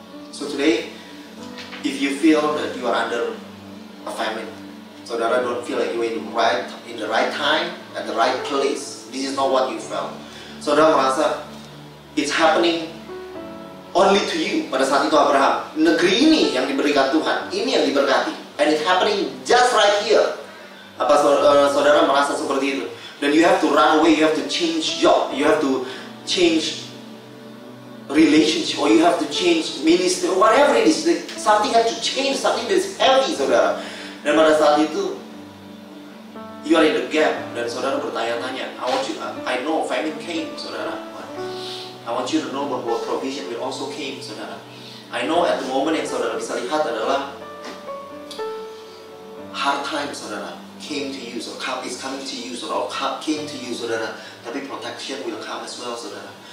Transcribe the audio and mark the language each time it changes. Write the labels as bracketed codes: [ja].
[en] So today, if you feel that you are under a famine, saudara, don't feel like you're in the right time, at the right place. This is not what you felt. [id] Saudara merasa [en] it's happening only to you. [id] Pada saat itu Abraham, negeri ini yang diberikan Tuhan, ini yang diberkati, [en] and it's happening just right here. [id] Apa saudara merasa seperti itu? [en] Dan you have to run away, you have to change job, you have to change relationship, or you have to change ministry, or whatever it is. Something has to change, something that is heavy, saudara. [id] Dan pada saat itu [en] you are in the gap, [id] dan saudara bertanya-tanya. [en] I know famine came, saudara. I want you to know bahwa provision will also came, saudara. I know at the moment [id] yang saudara bisa lihat adalah [en] hard time, saudara, came to you, or is coming to you, or came to you, saudara. Tapi protection will come as well, saudara.